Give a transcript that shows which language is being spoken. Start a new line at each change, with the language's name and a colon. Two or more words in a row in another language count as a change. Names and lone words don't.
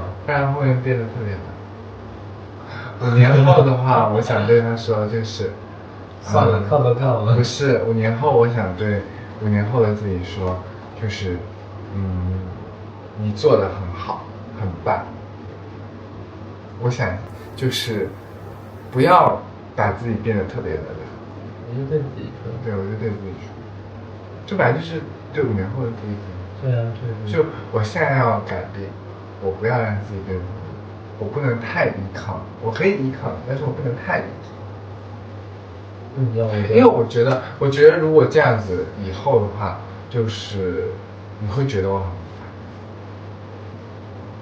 Chinese: 不然會變得特別難。5年後的話，我想對他說就是。算了，靠都靠了。不是，5年後我想對5年後的自己說，就是，你做得很好，很棒。我想就是不要把自己變得特別的人。你就對自己說。對，我就對自己說。這本來就是對5年後的自己說。對啊，對。就我現在要改變，我不要讓自己變，我不能太依靠，我可以依靠，但是我不能太依靠。因為我覺得如果這樣子以後的話，就是你會覺得我很煩。